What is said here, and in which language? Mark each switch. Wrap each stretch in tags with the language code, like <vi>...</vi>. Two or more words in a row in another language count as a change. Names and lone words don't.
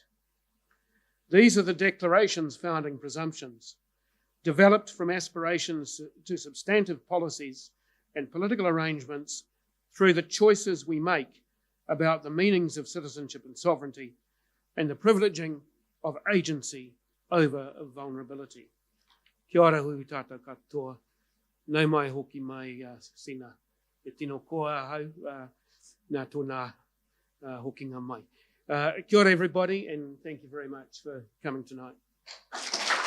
<en>These are the Declaration's founding presumptions, developed from aspirations to substantive policies and political arrangements through the choices we make about the meanings of citizenship and sovereignty and the privileging of agency over vulnerability.</en> <mi>Kia ora hui tātou katoa, nau mai hoki mai sina e tino koa hau nā tōna hokinga mai. Kia ora</mi> <en>everybody, and thank you very much for coming tonight.</en>